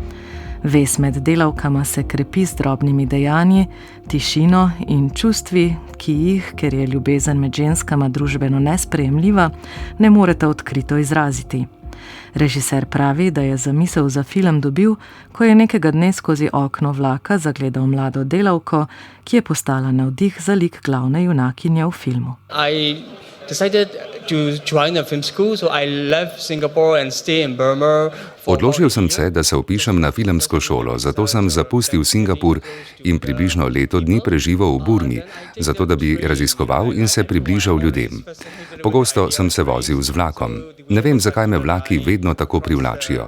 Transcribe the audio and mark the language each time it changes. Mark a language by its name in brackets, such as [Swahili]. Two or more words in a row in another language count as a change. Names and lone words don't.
[Slovenian] Vez med delavkama se krepi z drobnimi dejanji, tišino in čustvi, ki jih, ker je ljubezen med ženskama družbeno nesprejemljiva, ne moreta odkrito izraziti. Režiser pravi, da je zamisel za film dobil, ko je nekega dne skozi okno vlaka zagledal mlado delavko, ki je postala navdih za lik glavne junakinje v filmu. [English] I decided to join a film school, so I left Singapore and stay in Burma. [Slovenian] Odločil sem se, da se vpišem na filmsko šolo, zato sem zapustil Singapur in približno leto dni preživel v Burmi, zato da bi raziskoval in se približal ljudem. Pogosto sem se vozil z vlakom. Ne vem, zakaj me vlaki vedno tako privlačijo.